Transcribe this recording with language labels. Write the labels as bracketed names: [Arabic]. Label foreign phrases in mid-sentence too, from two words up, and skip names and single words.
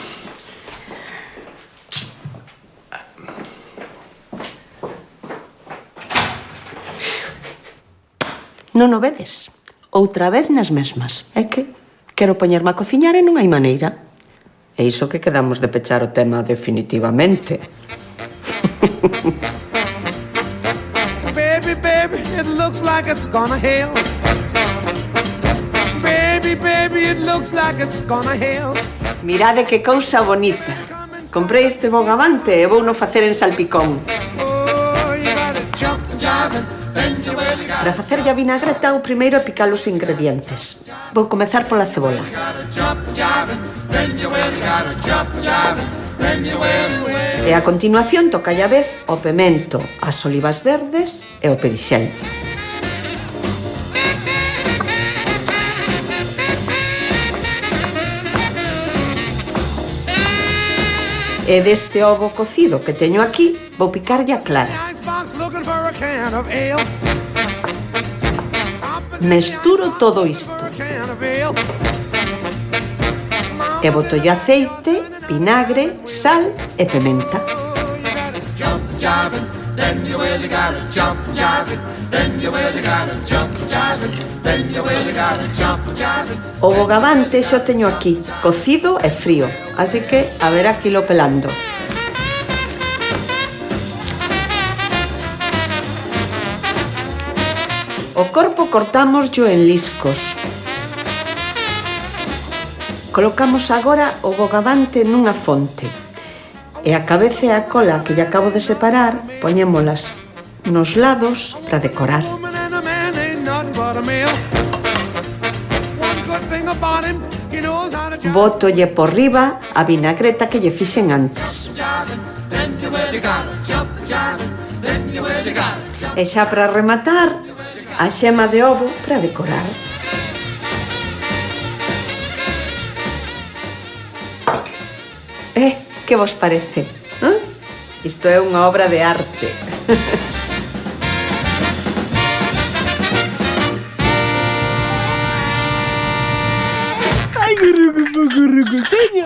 [Galician] Non o vedes? Outra vez nas mesmas. É que quero poñerme a cociñar e non hai maneira. E iso que quedamos de pechar o tema definitivamente. [English] Baby, baby, it looks like it's gonna hail. Baby, baby, it looks like it's gonna hail. [Galician] Mirade que cousa bonita. Comprei este bogavante e vouno facer en salpicón. [English] Oh, you gotta jump, jiving, then you really gotta [Galician] Para facer a vinagreta, o primeiro é picar os ingredientes. Vou comezar pola cebola. [English] jump, jiving, then you really gotta jump, jiving, then you really. [Galician] E a continuación toca a vez o pemento, as olivas verdes e o perixel. E deste ovo cocido que teño aquí, vou picarlle a clara. [English] Icebox looking for a can of ale. [Galician] Mesturo todo isto. [English] A can of ale. [Galician] E botolle aceite, vinagre, sal e pementa. [English] Oh, you gotta jump, jiving, then you really gotta jump, jiving, then you really gotta jump, jiving, then you really gotta jump, jiving. [Galician] O bogavante xa o teño aquí, cocido e frío, así que a ver aquí lo pelando. O corpo cortámoslo en liscos. Colocamos agora o bogavante nunha fonte. E a cabeza e a cola que lle acabo de separar, poñémolas nos lados para decorar. [English] Woman and a man ain't nothing but a male. One good thing about him, he knows how to jump, [Galician] Bótolle por riba a vinagreta que lle fixen antes. [English] jiving, then you really gotta jump, jiving, then you really gotta jump. [Galician] E xa para rematar, a xema de ovo para decorar. Que vos parece? Isto é unha obra de arte. Ai, cousiña.